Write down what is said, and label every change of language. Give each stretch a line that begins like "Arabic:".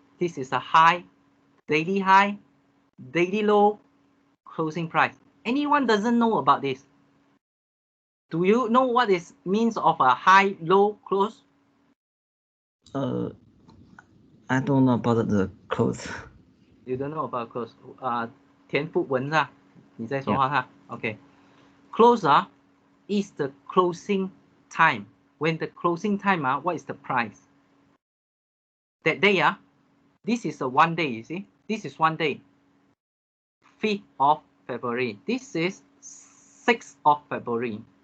English: This is a high, daily high, daily low, closing price. Anyone doesn't know about this? Do you know what is means of a high, low, close? I don't know about the close. You don't know about close.
Chinese: 田富文啊，你在说话哈 ？Okay.
English: Close is the closing time. When the closing time what is the price? That day this is a 1 day. You see, this is 1 day. 5th of February. This is 6th of February.